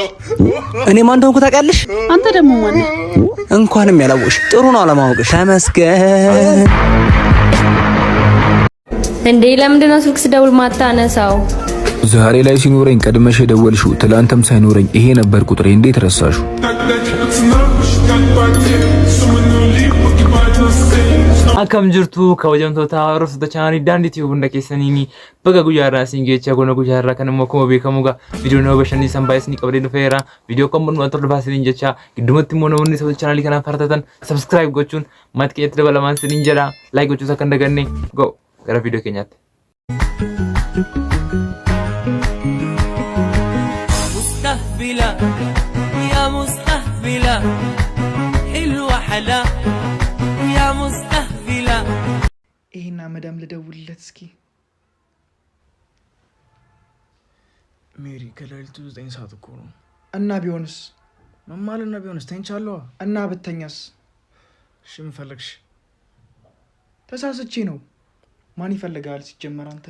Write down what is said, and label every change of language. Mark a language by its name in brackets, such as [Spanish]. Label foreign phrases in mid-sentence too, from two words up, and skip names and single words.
[Amharic] እኔ ማን እንደሆንኩ ታውቂያለሽ? አንተ ደግሞ ማን ነህ? እንኳንም ያላወቅሽ ጥሩ ነው አለማወቅሽ። ተመስገን። እንዴ ለምንድን ነው ስልክ ስደውል ማታነሳው? ዛሬ ላይ ሲኖረኝ ቀድመሽ የደወልሽው ትላንተም ሳይኖረኝ ይሄ ነበር ቁጥሬ። እንዴት ረሳሹ? [Oromo] akkam jirtu kabajamtoota hordoftoota chaanaalii Daandii Tiyuub hunda keessaniin baga guyyaarraa isin geechaa goona guyyaarraa kan immoo akkuma beekamugaa viidiyoo nama bashannansiisan baay'isni qabdee dhufeera. Viidiyoo kan mormaa torba isiniin jecha giddumatti immoo namoonni sababa chaanaalii kanaan fartatan subscribe gochuun maatii keenyatti dabalamaan isiniin jedha. Like gochuus akka hin daganne go gara viidiyoo keenyaatti. [Arabic] مستهبلة يا مستهبلة حلوة حلا يا مستهبلة [Amharic] ይሄና መዳም ልደውልለት እስኪ። ሜሪ ከሌሊቱ 9 ሰዓት እኮ ነው። እና ቢሆንስ? መማልና ቢሆንስ ተንቻለዋ እና ብተኛስ? ሽም ፈለግሽ? ተሳስቼ ነው። ማን ይፈልጋል ሲጀመር አንተን?